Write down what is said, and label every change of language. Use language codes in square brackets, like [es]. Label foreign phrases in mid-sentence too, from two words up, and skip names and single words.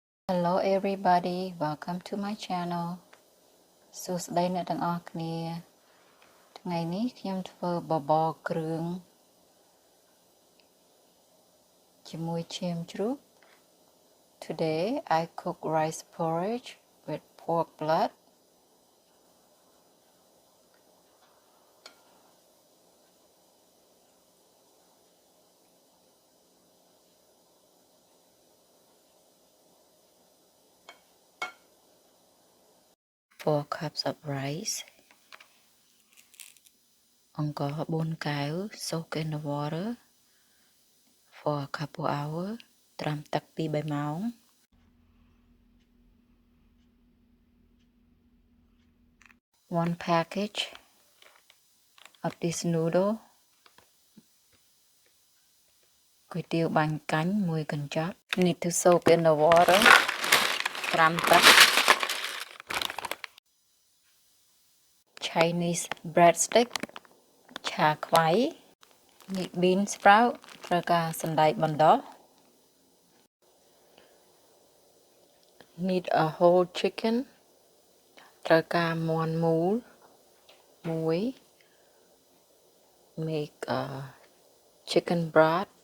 [en] Hello everybody, welcome to my channel. [km] សួស្តីអ្នកទាំងអស់គ្នាថ្ងៃនេះខ្ញុំធ្វើបបរគ្រឿងជាមួយឈាមជ្រូក [en] Today I cook rice porridge with pork blood. Four cups of rice. [km] អង្ករ4កែវ [en] soak in the water for a couple hours [km] ត្រាំទឹក2-3ម៉ោង [en] One package of this noodle [km] គុយទាវបាញ់កាញ់មួយកញ្ចប់ [en] Need to soak in the water [km] ត្រាំទឹក [en] Chinese breadstick ឆាខ្វៃ Need bean sprout [km] ត្រូវការសណ្តែកបណ្តុះ [en] Need a whole chicken [km] ត្រូវការមាន់មូលមួយ [en] Make a chicken broth